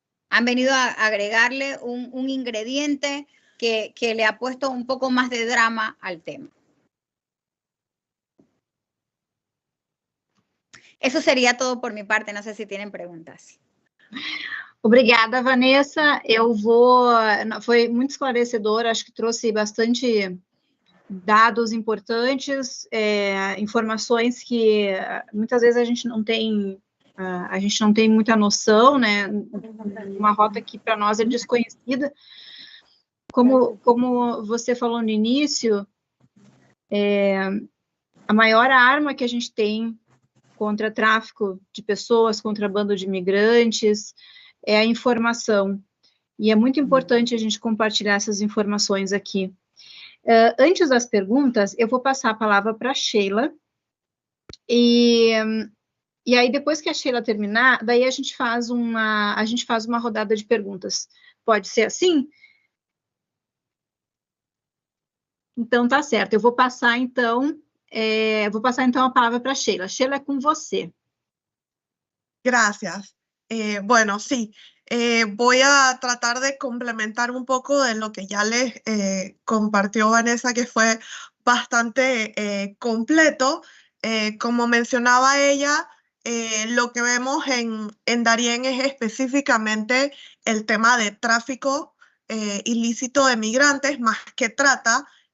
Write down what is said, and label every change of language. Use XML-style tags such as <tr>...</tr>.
<es>Han venido a agregarle un ingrediente que le ha puesto un poco más de drama al tema. Eso sería todo por mi parte, no sé si tienen preguntas.</es> <pt>Obrigada, Vanessa. Foi muito esclarecedor, acho que trouxe bastante dados importantes, informações que muitas vezes a gente não tem muita noção, né? Uma rota que para nós é desconhecida. Como você falou no início, a maior arma que a gente tem contra tráfico de pessoas, contrabando de imigrantes, é a informação. E é muito importante a gente compartilhar essas informações aqui. Antes das perguntas, eu vou passar a palavra para a Sheila. E aí, depois que a Sheila terminar, daí a gente faz uma rodada de perguntas. Pode ser assim? Então, tá certo. Eu vou passar, então, a palavra para a Sheila. Sheila, é com você.</pt> <es>Gracias. Bueno, sí, voy a tratar de complementar un poco de lo que ya les compartió Vanessa, que fue bastante completo. Como mencionaba ella, lo que vemos en Darién es específicamente el tema de tráfico ilícito de migrantes, más que trata.</es>